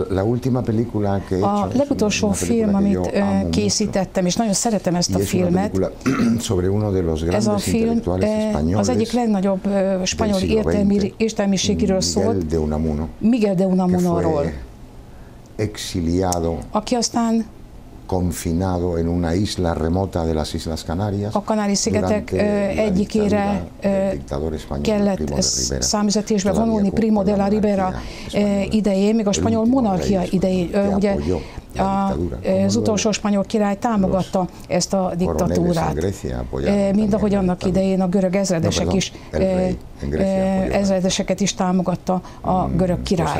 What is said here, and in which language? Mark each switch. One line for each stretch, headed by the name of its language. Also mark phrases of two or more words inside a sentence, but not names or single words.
Hungarian: A legutolsó film, amit készítettem, és nagyon szeretem ezt a filmet, ez a film az egyik legnagyobb spanyol értelmiségiről szólt, Miguel de Unamunoról, aki aztán
Spanish: confinado en una isla remota de las Islas Canarias.
Hungarian: A Kanári-szigetek egyikére kellett számüzetésbe vonulni Primo de la Rivera idején, még a spanyol monarchia idején. Ugye az utolsó spanyol király támogatta ezt a diktatúrát. Mind ahogy annak idején a görög ezredeseket is támogatta a görög király.